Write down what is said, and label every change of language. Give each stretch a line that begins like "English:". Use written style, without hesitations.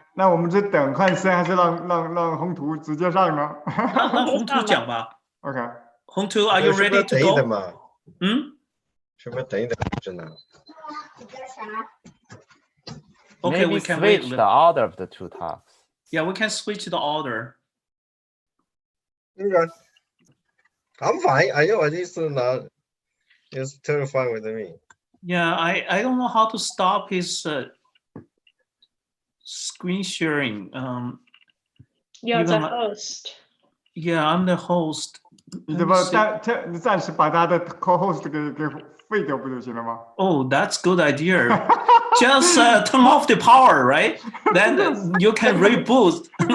Chinese: 那我们是等汉森还是让宏图直接上呢？让宏图讲吧。 OK。
English: 宏图 ，Are you ready to go？
Chinese: 是不是等一等真的
English: Okay, we can switch the order of the two talks. Yeah, we can switch the order. Okay. I'm fine. I know this is not. It's terrifying with me. Yeah, I don't know how to stop his screen sharing. You're the host. Yeah, I'm the host.
Chinese: 你怎么暂时把他的 co-host 给废掉不就行了吗？
English: Oh, that's good idea. Just turn off the power, right? Then you can reboot.